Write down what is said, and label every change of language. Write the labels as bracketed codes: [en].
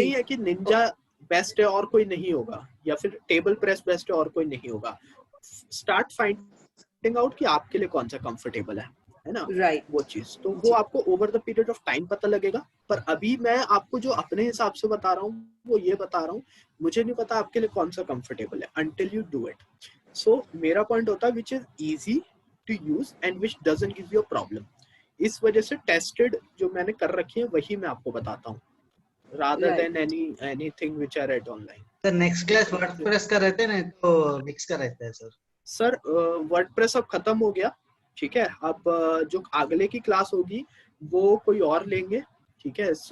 [hi] नहीं है कि निंजा बेस्ट है और कोई नहीं होगा, या फिर टेबल प्रेस बेस्ट है और कोई नहीं होगा। स्टार्ट फाइंडिंग आउट कि आपके लिए कौन सा कंफर्टेबल है ना। [en] Right. [hi] वो चीज तो वो आपको over the period of time पता लगेगा। पर अभी मैं आपको जो अपने हिसाब से बता रहा हूँ वो ये बता रहा हूँ, मुझे नहीं पता आपके लिए कौन सा कंफर्टेबल है [en] until you do it. So [hi] मेरा पॉइंट होता है [en] which is easy to use and which doesn't give you a problem. [hi] इस वजह से टेस्टेड जो मैंने कर रखी है वही मैं आपको बताता हूँ, [en] rather than anything which I read online. [hi] Sir next class WordPress का रहते हैं ना, तो विक्स का रहता है सर वर्डप्रेस अब खत्म हो गया, ठीक है। अब जो अगले की क्लास होगी वो कोई और लेंगे, ठीक है।